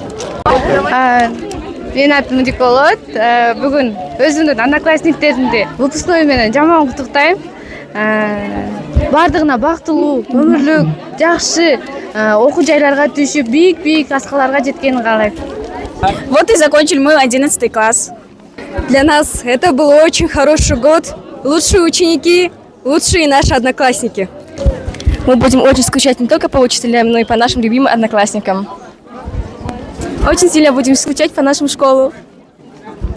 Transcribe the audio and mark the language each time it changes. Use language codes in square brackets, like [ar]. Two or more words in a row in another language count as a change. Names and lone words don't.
[ky] Менин атым Мудик болот. Бүгүн өзүмдүн одноклассниктеримди выпускной менен жаман куттуктайм. Бардыгына бактылуу, өмүрлүк, жакшы окуу жайларга түшүп, бийик аскаларга жеткенин каалайм. [ru] Вот и закончили мы 11 класс. Для нас это был очень хороший год. Лучшие ученики, лучшие наши одноклассники. Мы будем очень скучать не только по учителям, но и по нашим любимым одноклассникам. Очень сильно будем скучать по нашему школу.